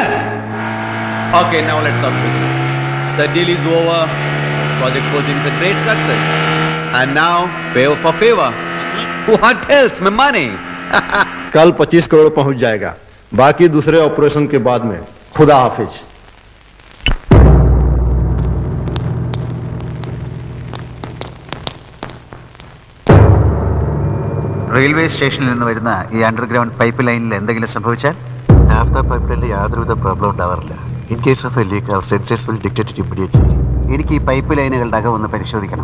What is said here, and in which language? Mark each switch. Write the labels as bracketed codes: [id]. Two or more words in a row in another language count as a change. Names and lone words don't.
[en] Okay, now let's talk business. The deal is over. Project Phosgene is a great success. And now, favor for favor. What else? My money. [hi] कल 25 करोड़ पहुंच जाएगा, बाकी दूसरे ऑपरेशन के बाद में। खुदा हाफिज। [ml] റെയിൽവേ സ്റ്റേഷനിൽ നിന്ന് വരുന്ന ഈ [en] underground pipe line [ml] എന്തെങ്കിലും സംഭവിച്ചാൽ നാഫ്ത [en] pipe line [ml] യാതൊരുവിധ പ്രോബ്ലം ഉണ്ടാവാറില്ല. [en] In case of a leak our sensors will detect it immediately. [ml] എനിക്ക് ഈ പൈപ്പ് ലൈനുകളുടെ അകം ഒന്ന് പരിശോധിക്കണം.